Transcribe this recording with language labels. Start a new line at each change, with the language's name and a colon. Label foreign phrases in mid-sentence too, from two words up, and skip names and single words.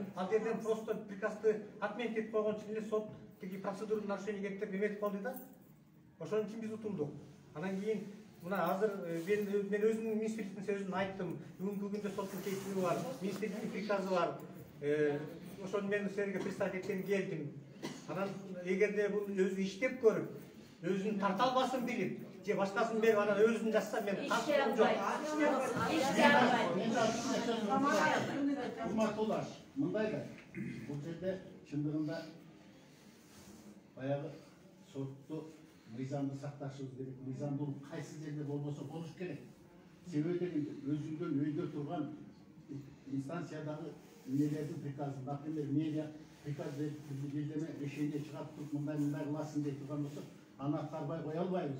Kyrgyz: Ал жерден
Russian: просто приказды отменить
Kyrgyz: этип койгон үчүн эле сот тиги
Russian: процедура нарушение
Kyrgyz: кеттип эметип калды да. Ошон үчүн биз утулдук. Анан кийин мына азыр мен өзүмдүн министрликтин сөзүн айттым. Бүгүнкү күндө соттун чечими бар, министрликтин приказы бар. Ошону мен силерге представить эткен келдим. Анан эгерде бул өзү иштеп көрүп өзүнүн тарталмасын билип, же башкасын берип ана өзүн жазса мен каршылыгым жок. Урматтуулар, мындай да бул жерде чындыгында баягы сотту мыйзамды сакташыбыз керек. Мыйзамдуулук кайсы жерде болбосо болуш керек. Себеби дегенде өзүңдөн өйдө турган инстанциядагы эмнелердин приказы, например, медиа приказ билдирме решение чыгап туруп мындай кыласың деп турган болсо аны аткарбай кое албайбыз.